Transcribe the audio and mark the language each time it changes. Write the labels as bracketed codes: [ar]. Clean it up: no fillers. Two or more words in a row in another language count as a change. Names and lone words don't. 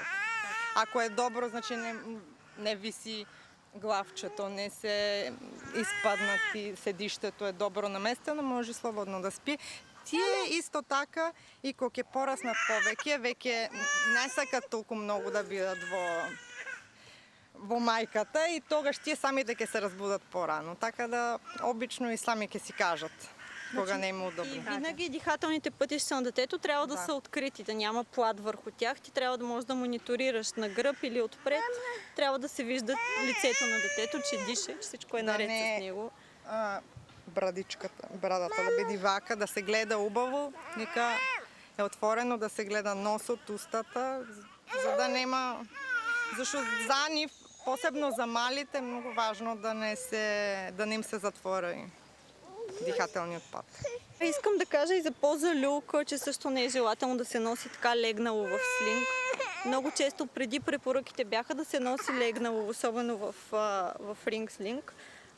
[mk] Ако е добро, значи не виси главчето, не се испаднати, седиштето е добро наместено, може слободно да спи. Тие исто така и кога ќе пораснат повеќе, веќе не сакат толку многу да бидат во мајката и тогаш тие самите ќе се разбудат порано. Така да обично и сами ќе си кажат кога не им удобно. [bg] И винаги дихателните пътища на детето трябва да са открити, да няма плат върху тях. Ти трябва да можеш да мониторираш на гръб или отпред. Трябва да се вижда лицето на детето, че диша, че всичко е наред с него. [mk] Брадата да биде вака, да се гледа убаво, нека е отворено, да се гледа носот, устата, за да нема... Зашто за нив, посебно за малите, е много важно да не им се затвори дихателниот пат. [bg] Искам да кажа и за поза люлка, че също не е желателно да се носи така легнало в слинг. Много често преди препоръките бяха да се носи легнало, особено в ринг слинг.